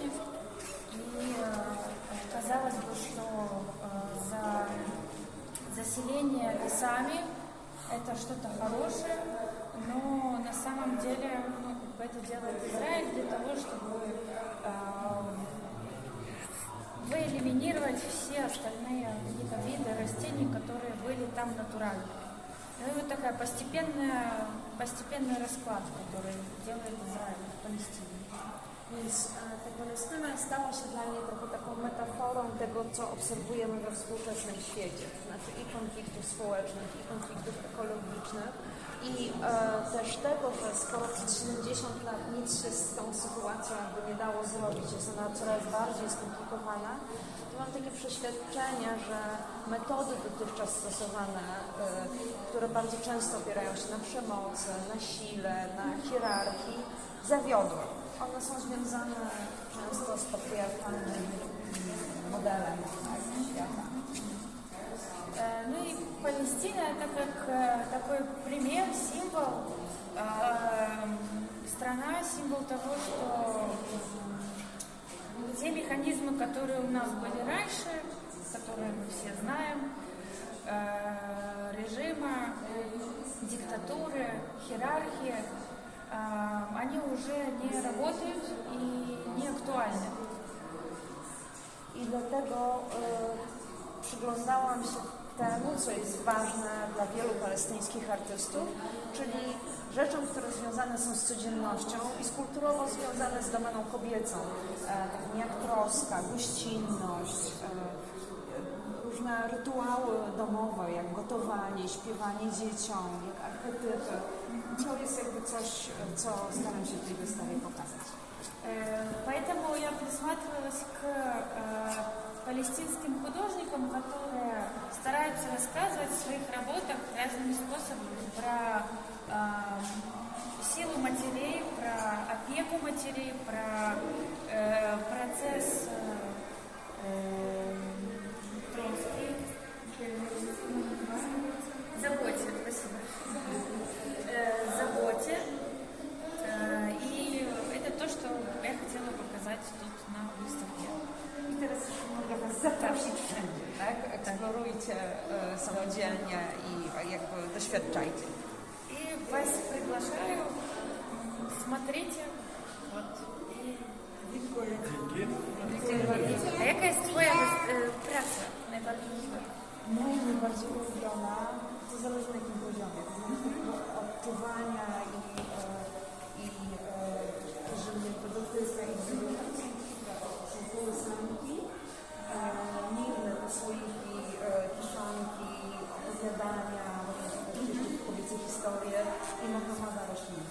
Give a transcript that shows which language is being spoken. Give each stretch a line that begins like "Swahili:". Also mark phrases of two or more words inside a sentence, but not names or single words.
Russian: И казалось бы, что за заселение лесами это что-то хорошее, но на самом деле это делает Израиль для того, чтобы выэлиминировать все остальные какие-то виды растений, которые были там натурально. Ну и вот такая постепенный расклад, который делает Израиль в Палестине.
Polish: Więc ta Palestyna stała się dla mnie trochę taką metaforą tego, co obserwujemy we współczesnym świecie, to znaczy i konfliktów społecznych, i konfliktów ekologicznych i też tego, że skoro przez 70 lat nic się z tą sytuacją jakby nie dało zrobić, jest ona coraz bardziej skomplikowana, to mam takie przeświadczenie, że metody dotychczas stosowane, które bardzo często opierają się na przemocy, na sile, na hierarchii, zawiodły. One są związane często z patriarchalnym modelem świata.
Russian: Ну и Палестина это как такой пример, символ, страна, символ того, что те механизмы, которые у нас были раньше, которые мы все знаем, режима, диктатуры, иерархии, они уже nie работают
Polish: i nieaktualne. I dlatego przyglądałam się temu, co jest ważne dla wielu palestyńskich artystów, czyli rzeczom, które związane są z codziennością i z kulturowo związane z domeną kobiecą, takim jak troska, gościnność, różne rytuały domowe, jak gotowanie, śpiewanie dzieciom, jak archetypy. To jest jakby coś, co staram się w tej wystawie pokazać.
Russian: Поэтому я присматривалась к палестинским художникам, которые стараются рассказывать в своих работах разными способами про силу матерей, про опеку матерей, про процесс заботе. И это то, что я хотела показать тут на выставке.
Polish: I teraz już mogę Was zaprosić żyjcie samodzielnie i jakby doświadczajcie.
Russian: И вас приглашаю, смотрите.
Polish: Вот. А яка jest Twoja praca najważniejsza? Moja najbardziej ulubiona, to zależy na jakim poziomie, odczuwania że produkty z są kołysanki, mirne słoiki, kiszonki, opowiadania, kobiece historie i Mohamada rośliny.